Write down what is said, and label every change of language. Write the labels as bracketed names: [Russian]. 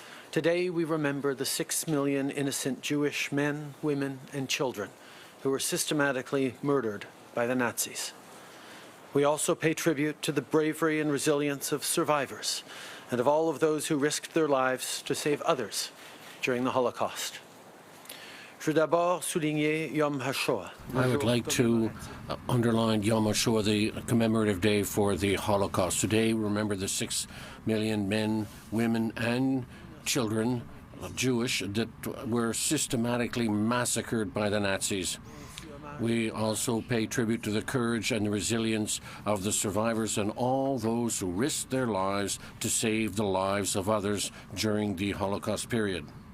[English] Today we remember the 6 million innocent Jewish men, women, and children who were systematically murdered by the Nazis. We also pay tribute to the bravery and resilience of survivors and of all of those who risked their lives to save others during the Holocaust. [French] Je veux d'abord souligner Yom HaShoah. [English] I would like to underline Yom HaShoah, the commemorative day for the Holocaust. Today, we remember the 6 million men, women, and children, Jewish, that were systematically massacred by the Nazis. We also pay tribute to the courage and the resilience of the survivors and all those who risked their lives to save the lives of others during the Holocaust period.